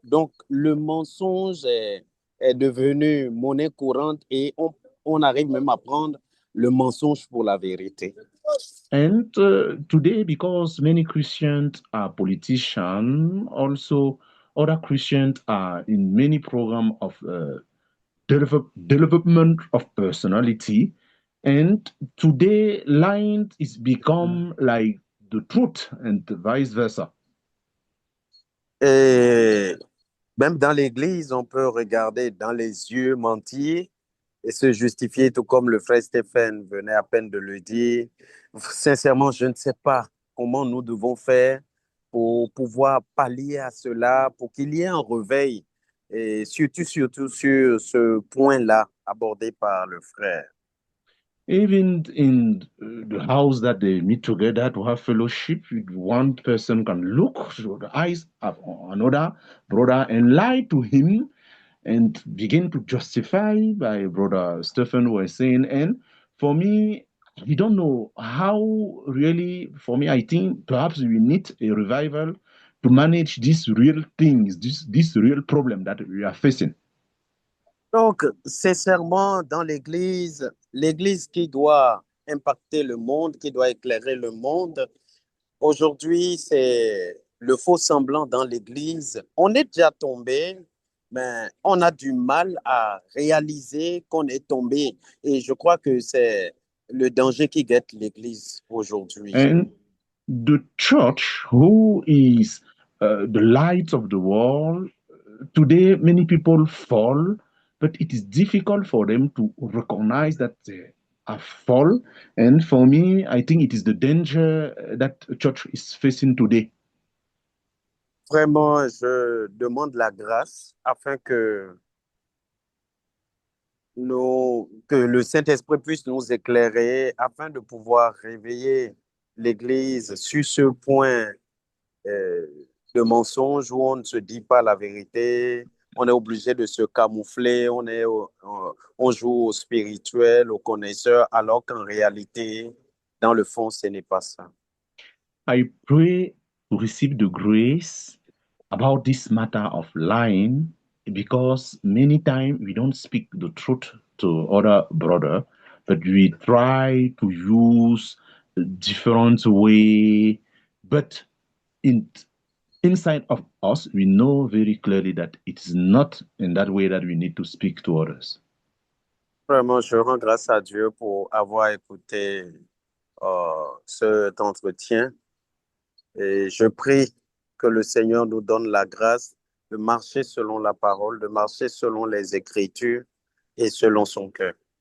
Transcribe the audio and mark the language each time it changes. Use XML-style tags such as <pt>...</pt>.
<fr>Donc, le mensonge est devenu monnaie courante et on arrive même à prendre le mensonge pour la vérité.</fr> <en>And today, because many Christians are politicians, also other Christians are in many programs of development of personality. And today, lying is become like the truth and vice versa.</en> <fr>Et même dans l'Église, on peut regarder dans les yeux, mentir et se justifier, tout comme le frère Stéphane venait à peine de le dire. Sincèrement, je ne sais pas comment nous devons faire pour pouvoir pallier à cela, pour qu'il y ait un réveil, et surtout sur ce point-là abordé par le frère.</fr> <en>Even in the house that they meet together to have fellowship, one person can look through the eyes of another brother and lie to him and begin to justify by Brother Stephen was saying. And for me, we don't know how really, for me, I think perhaps we need a revival to manage these real things, this real problem that we are facing.</en> <fr>Donc, sincèrement, dans l'Église, l'Église qui doit impacter le monde, qui doit éclairer le monde, aujourd'hui, c'est le faux semblant dans l'Église. On est déjà tombé, mais on a du mal à réaliser qu'on est tombé. Et je crois que c'est le danger qui guette l'Église aujourd'hui.</fr> <en>And the church, who is the light of the world, today many people fall, but it is difficult for them to recognize that they are fall. And for me, I think it is the danger that church is facing today.</en> <fr>Vraiment, je demande la grâce afin que que le Saint-Esprit puisse nous éclairer afin de pouvoir réveiller l'Église sur ce point de mensonge où on ne se dit pas la vérité, on est obligé de se camoufler, on joue au spirituel, au connaisseur, alors qu'en réalité, dans le fond, ce n'est pas ça.</fr> <en>I pray to receive the grace about this matter of lying because many times we don't speak the truth to other brother, but we try to use a different way. But inside of us, we know very clearly that it is not in that way that we need to speak to others.</en> <fr>Vraiment, je rends grâce à Dieu pour avoir écouté cet entretien et je prie que le Seigneur nous donne la grâce de marcher selon la parole, de marcher selon les Écritures et selon son cœur.</fr>